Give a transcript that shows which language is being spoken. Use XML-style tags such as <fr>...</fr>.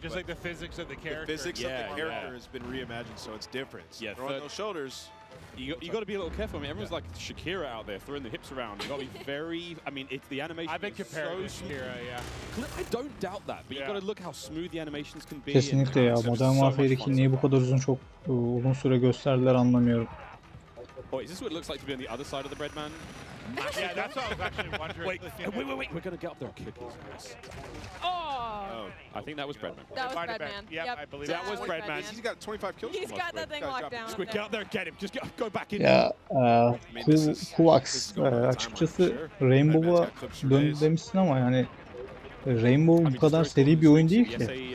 <en>Just like the physics of the character. The physics of the character has been reimagined, so it's different. Yeah, throwing those shoulders. You got to be a little careful. I mean, everyone's like Shakira out there throwing the hips around. You got to be very. I mean, it's the animation. I've been compared to Shakira, I don't doubt that, but you got to look how smooth the animations can be.</en> <tr>Kesinlikle ya. Modern Warfare 2 niye bu kadar uzun süre gösterdiler anlamıyorum.</tr> <en>Oh, is this what it looks like to be on the other side of the Breadman? Yeah, that's what I was actually wondering. Wait. We're going to get up there and kick his ass. Oh. I think that was Breadman. That was Breadman. Yep, I believe that was Breadman. He's got 25 kills. He's got that thing locked down. Squid, get up there and get him. Just go back in.</en> <tr>Ya Kuvax açıkçası Rainbow'a dön demişsin ama yani Rainbow bu kadar seri bir oyun değil ki.</tr>